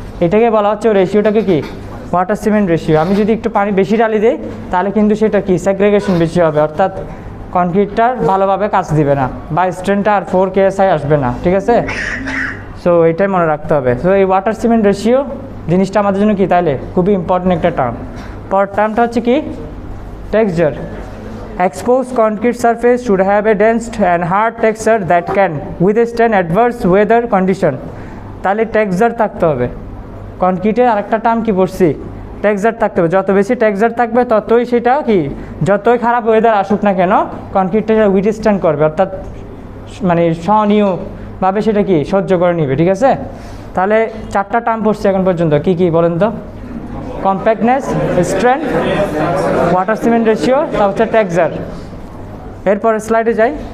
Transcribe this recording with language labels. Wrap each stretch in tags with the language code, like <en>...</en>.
<bn>এটাকে বলা হচ্ছে রেশিওটাকে কি ওয়াটার সিমেন্ট রেশিও। আমি যদি একটু পানি বেশি ঢালি দিই তাহলে কিন্তু সেটা কি সেগ্রেগেশন বেশি হবে, অর্থাৎ কনক্রিটটার ভালোভাবে কাজ দিবে না বা স্ট্রেন্থটা আর 4 KSI আসবে না, ঠিক আছে? সো এইটাই মনে রাখতে হবে। সো এই ওয়াটার সিমেন্ট রেশিও জিনিসটা আমাদের জন্য কি তাইলে খুবই ইম্পর্টেন্ট একটা টার্ম। পরের টার্মটা হচ্ছে কি texture.</bn> <en>Exposed concrete surface should have a dense and hard texture that can withstand adverse weather condition.</en> <bn>তাহলে টেক্সচার থাকতে হবে। কনক্রিটের আরেকটা টার্ম কি পড়ছি, টেক্সচার থাকতে হবে। যত বেশি টেক্সচার থাকবে ততই সেটা কি যতই খারাপ ওয়েদার আসুক না কেন কনক্রিটটা উইথস্ট্যান্ড করবে, অর্থাৎ মানে সহনীয়ভাবে সেটা কি সহ্য করে নিবে, ঠিক আছে? তাহলে 4টা টার্ম পড়ছি এখন পর্যন্ত, কি কি বলেন তো? Compactness, strength, water cement ratio, তা হচ্ছে টেক্সচার। এরপরে স্লাইডে যাই।</bn>